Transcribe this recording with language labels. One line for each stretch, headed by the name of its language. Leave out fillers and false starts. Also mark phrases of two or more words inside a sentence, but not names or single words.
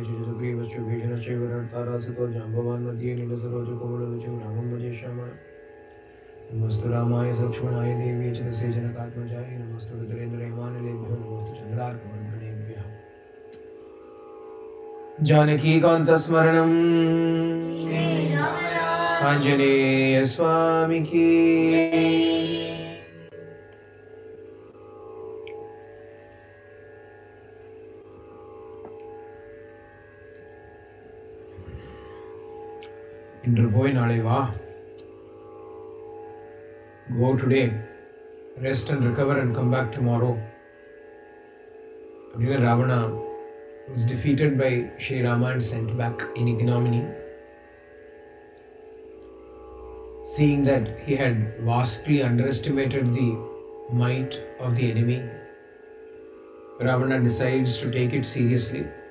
Sanskrit: सुग्रीवश्च भीषणश्चैव रणारासितो जाम्बवान् मध्ये नीलसरोजकोमलरुचिं रामं भजे श्यामः नमस्तु रामाय लक्ष्मणाय देव्यै च तस्यै जनकात्मजाय नमस्तु रुद्रेन्द्रयमानिलेभ्यो नमस्तु चन्द्रार्कमण्डलेभ्यः जानकीकान्तस्मरणं आञ्जनेयस्वामी की
Tamil: இன்று போய் நாளை வா.
English: Go today, rest and recover and come back tomorrow. Ravana was defeated by Sri Rama and sent back in ignominy. Seeing that he had vastly underestimated the might of the enemy, Ravana decides to take it seriously.